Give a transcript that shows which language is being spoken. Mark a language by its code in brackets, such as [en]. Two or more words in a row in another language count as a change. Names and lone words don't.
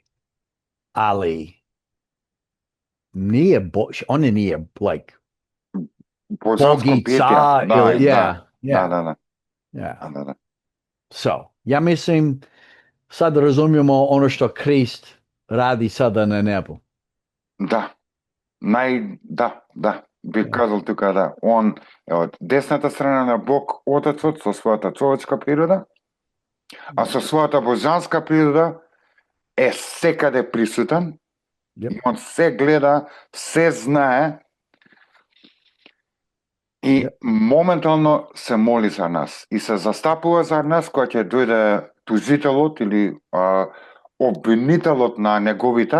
[hr] Ali nije, ona nije like bogica. Da. So, ja mislim, sad razumijemo ono što Krist radi sada na nebu. [mk] Да. Да. Би казал тука да, он е од десната страна на Бог Отецот со својата човечка природа, а со својата божанска природа е секаде присутен. И он се гледа, се знае и моментално се моли за нас и се застапува за нас кога ќе дојде тужителот или обвинителот на неговите.